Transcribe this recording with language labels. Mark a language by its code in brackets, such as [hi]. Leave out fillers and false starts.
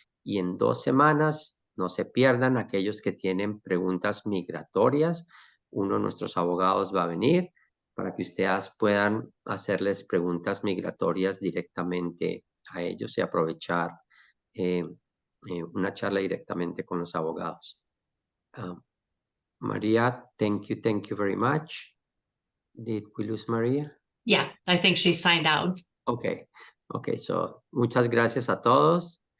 [es] Y en 2 semanas, no se pierdan aquellos que tienen preguntas migratorias. Uno de nuestros abogados va a venir para que ustedes puedan hacerles preguntas migratorias directamente a ellos y aprovechar una charla directamente con los abogados. [en] Maria, thank you very much. Did we lose Maria? Yeah, I think she signed out. Okay, so [es] muchas gracias a todos.